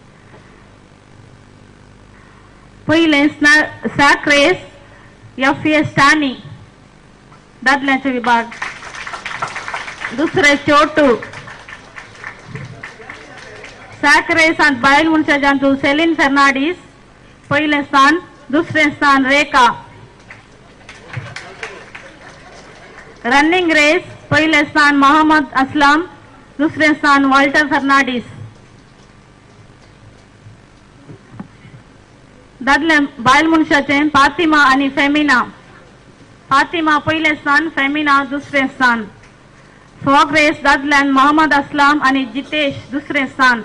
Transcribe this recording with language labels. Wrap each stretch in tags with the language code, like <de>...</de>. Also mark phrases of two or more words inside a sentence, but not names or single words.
<kok>पहिले</kok> <en>sack race</en> <kok>FS दादल्यांचे विभाग, दुसरे</kok> <en>short sack race</en> <kok>आणि बायल मनशा जांतू सेलिन फेर्नांडीस पहिले स्थान, दुसरे स्थान रेखा.</kok> <en>running race</en> <kok>पहिले स्थान मोहम्मद असलम, दुसरे स्थान वॉल्टर फर्नांडीस. दादले बायल मनशाचे फातिमा आणि फेमिना. फातिमा पहिले स्थान, फेमिना दुसरे स्थान.</kok> <en>frog race</en> <kok>दादल्यान मोहम्मद असलम आणि जितेश दुसरे स्थान.</kok>